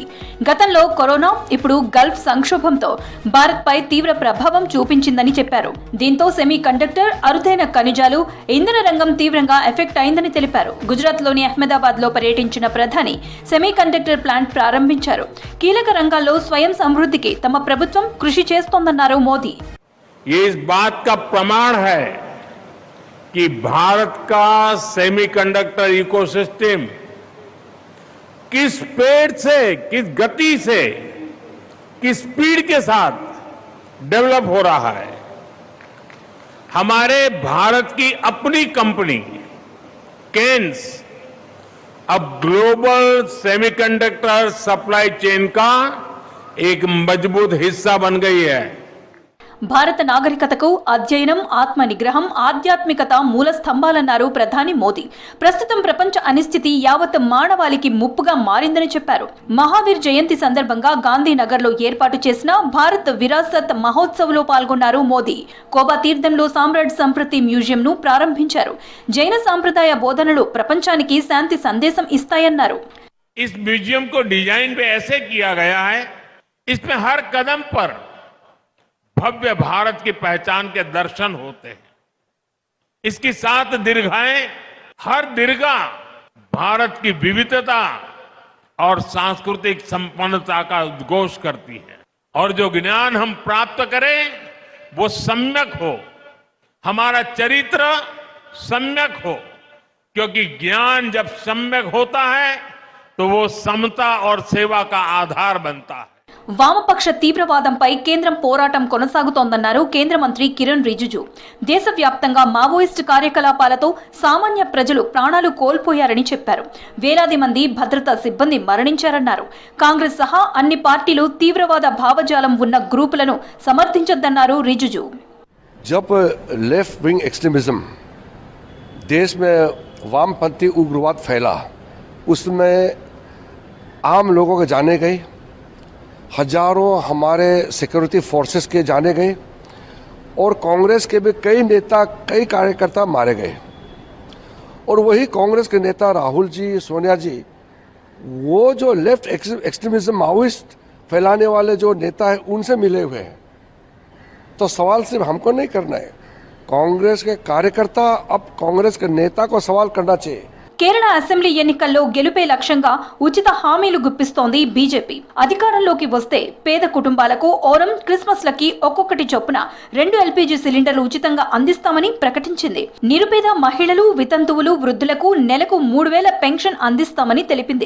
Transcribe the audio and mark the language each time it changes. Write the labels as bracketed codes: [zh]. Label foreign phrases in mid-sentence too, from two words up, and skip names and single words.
[te] గతంలో కరోనా, ఇప్పుడు గల్ఫ్ సంక్షోభంతో భారత్పై తీవ్ర ప్రభావం చూపించిందని చెప్పారు. దీంతో [en] semi conductor, [te] అరుదైన ఖనిజాలు, ఇంధన రంగం తీవ్రంగా ఎఫెక్ట్ అయిందని తెలిపారు. గుజరాత్లోని అహ్మదాబాద్ లో పర్యటించిన ప్రధాని [en] semi conductor plant [te] ప్రారంభించారు. కీలక రంగాల్లో స్వయం సమృద్ధికి తమ ప్రభుత్వం కృషి చేస్తోందన్నారు మోదీ. [hi] कि भारत का [en] semiconductor ecosystem [hi] किस पेड़ से, किस गति से, किस स्पीड के साथ डेवलप हो रहा है। हमारे भारत की अपनी कंपनी केन्स अब [en] global semiconductor supply chain [hi] का एक मजबूत हिस्सा बन गई है. [te] భారత నాగరికతకు అధ్యయనం, ఆత్మ నిగ్రహం, ఆధ్యాత్మికత మూల స్తంభాలన్నారు ప్రధాని మోదీ. ప్రస్తుతం ప్రపంచ అనిశ్చితి యావత్ మానవాళికి ముప్పుగా మారిందని చెప్పారు. మహావీర్ జయంతి సందర్భంగా గాంధీనగర్లో ఏర్పాటు చేసిన భారత్ విరాసత్ మహోత్సవ్లో పాల్గొన్నారు మోదీ. కోబా తీర్థంలో సామ్రాట్ సంప్రతి మ్యూజియంను ప్రారంభించారు. జైన సాంప్రదాయ బోధనలు ప్రపంచానికి శాంతి సందేశం ఇస్తాయన్నారు. [hi] इस म्यूजियम को डिजाइन पे ऐसे किया गया है, इसमें हर कदम पर भव्य भारत की पहचान के दर्शन होते हैं. इसकी 7 दीर्घाएं, हर दीर्घा भारत की विविधता और सांस्कृतिक संपन्नता का उद्घोष करती है. और जो ज्ञान हम प्राप्त करें वो सम्यक हो, हमारा चरित्र सम्यक हो, क्योंकि ज्ञान जब सम्यक होता है तो वो समता और सेवा का आधार बनता है. [te] వామపక్ష తీవ్రవాదంపై కేంద్రం పోరాటం కొనసాగుతోందన్నారు కేంద్ర మంత్రి కిరణ్ రిజిజు. దేశవ్యాప్తంగా మావోయిస్టు కార్యకలాపాలతో సామాన్య ప్రజలు ప్రాణాలు కోల్పోయారని చెప్పారు. వేలాది మంది భద్రతా సిబ్బంది మరణించారన్నారు. కాంగ్రెస్ సహా అన్ని పార్టీలు తీవ్రవాద భావజాలం ఉన్న గ్రూపులను సమర్థించొద్దన్నారు రిజిజు. [hi] जब [en] left wing extremism [hi] देश में वामपंथी उग्रवाद फैला, उसमें आम लोगों के जाने गए, हजारों हमारे [en] security forces [hi] के जाने गए और कांग्रेस के भी कई नेता, कई कार्यकर्ता मारे गए. और वही कांग्रेस के नेता राहुल जी, सोनिया जी, वो जो [en] left extremism Maoist [hi] फैलाने वाले जो नेता हैं उनसे मिले हुए हैं. तो सवाल सिर्फ हमको नहीं करना है, कांग्रेस के कार्यकर्ता अब कांग्रेस के नेता को सवाल करना चाहिए. [te] కేరళ అసెంబ్లీ ఎన్నికల్లో గెలుపే లక్ష్యంగా ఉచిత హామీలు గుప్పిస్తోంది బీజేపీ. అధికారంలోకి వస్తే పేద కుటుంబాలకు ఓరం, క్రిస్మస్లకి ఒక్కొక్కటి చొప్పున 2 LPG సిలిండర్లు ఉచితంగా అందిస్తామని ప్రకటించింది. నిరుపేద మహిళలు, వితంతువులు, వృద్ధులకు నెలకు 3000 పెన్షన్ అందిస్తామని తెలిపింది.